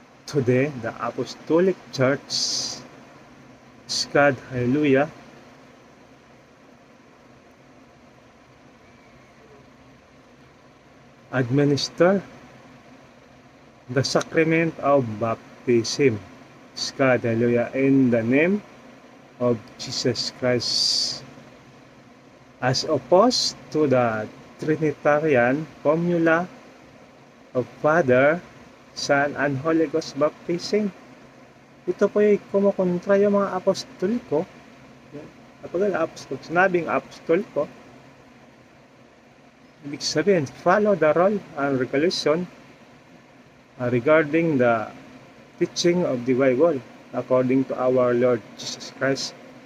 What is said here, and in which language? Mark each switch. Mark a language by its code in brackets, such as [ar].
[en] Today, the Apostolic Church, God, hallelujah, administer the sacrament of baptism, God, hallelujah, in the name of Jesus Christ, as opposed to the Trinitarian formula of Father, Son, and Holy Ghost baptism. [tl] Ito po ay kumukontra yung mga apostoliko. Kapag sinabing apostoliko, ibig sabihin, [en] follow the rule and regulation regarding the teaching of the Bible according to our Lord Jesus Christ.